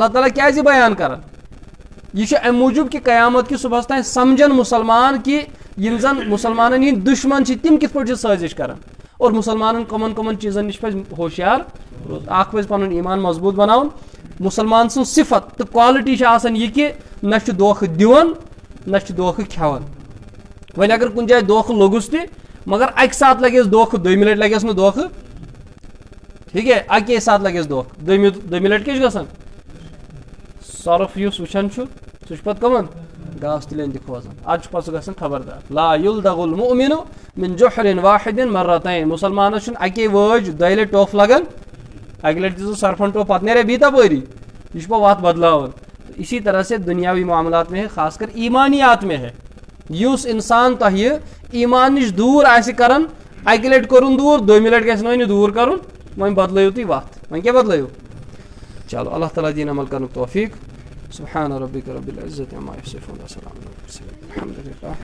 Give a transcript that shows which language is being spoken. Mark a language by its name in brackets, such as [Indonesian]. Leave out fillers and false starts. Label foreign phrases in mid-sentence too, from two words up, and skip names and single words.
[Kashmiri] تعالیٰ کیٛازِ بیان کران یہ امہِ موٗجوٗب کہ قیامت کہِ صبحس تام سمجھن مسلمان کہ یم زن مسلمانن ہٕنٛدۍ دُشمن چھِ تِم کِتھ پٲٹھۍ چھِ سٲزش کران اور مسلمانن کمن چیٖزن نِش پزِ ہوشیار روزُن اکھ پزِ پنُن ایمان مضبوٗط بناوُن مسلمان سٕنٛز صفت تہٕ کالٹی چھِ آسان یہِ کہ نہ چھُ دھوکہٕ دِوان نہ چھُ دھوکہٕ کھٮ۪وان وۄنۍ اگر کُنہِ جایہِ دھوکہٕ لوٚگُس تہِ مگر اکہِ ساتہٕ لگٮ۪س دھوکہٕ دوٚیمہِ لٹہِ لگٮ۪س نہٕ دھوکہٕ [Urdu] ٹھیک ہے [Kashmiri] اکے ساتہٕ لگٮ۪س دھوکہٕ دوٚیمہِ لٹہِ کیٛاہ چھُ گژھان سۄرُپھ یُس وٕچھان چھُ سُہ چھُ پتہٕ کٕمن گاس تلین تہ کھوزان آج پس گژھن خبردار [Arabic] لا یلدغ المؤمن من جحر واحد مرتين [Kashmiri] مسلمانس چھن اکی وٲج دۄیہِ لٹہِ ٹوٚپھ لگان اکہِ لٹہِ دِژٕ سرفن ٹوٚپھ پتہٕ نیرے بیٚیہِ تپٲری یہ چھُ وتھ بدلاوان [Urdu] اسی طرح سے دنیاوی معاملات میں ہے خاص کر ایمانیات میں ہے [Kashmiri] یُس انسان تۄہہِ ایمان نش دوٗر آسہِ کران اکہِ لٹہِ کوٚرُن دوٗر دوٚیمہِ لٹہِ گژھِ نہٕ وۄنۍ دوٗر کرُن وۄنۍ بدلٲیِو تُہۍ وتھ وۄنۍ کیٛاہ بدلٲیِو چلو اللہ تعالیٰ دین عمل کرنُک توفیق [Arabic] سبحان ربک رب العزت عما یصفون وسلام علی المرسلین الحمد للہ.